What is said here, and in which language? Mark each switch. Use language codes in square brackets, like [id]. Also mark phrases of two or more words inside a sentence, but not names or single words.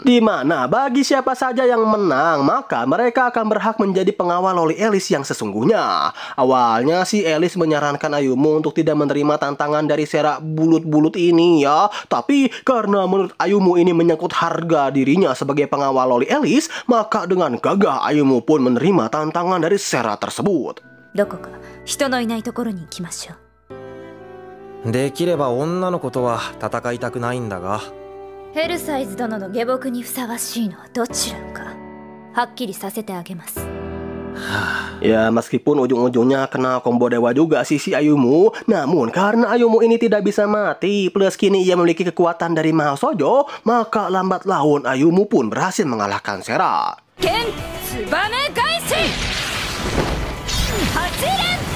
[id] Dimana bagi siapa saja yang menang, maka mereka akan berhak menjadi pengawal Loli Elish yang sesungguhnya. Awalnya si Elish menyarankan Ayumu untuk tidak menerima tantangan dari Sera bulut-bulut ini ya. Tapi karena menurut Ayumu ini menyangkut harga dirinya sebagai pengawal Loli Elish, maka dengan gagah Ayumu pun menerima tantangan dari Sera tersebut. [ja] どこか人のいないところに行きましょう。できれば女の子とは戦いたくないんだが。ヘルサイズ殿の下僕にふさわしいのはどちらか、はっきりさせてあげます。 [id] Ya meskipun ujung-ujungnya kena combo dewa juga si Ayumu, namun karena Ayumu ini tidak bisa mati, plus kini ia memiliki kekuatan dari Mahosojo, maka lambat laun Ayumu pun berhasil mengalahkan Sera. Ken Tsubame Gaishi Hachiren.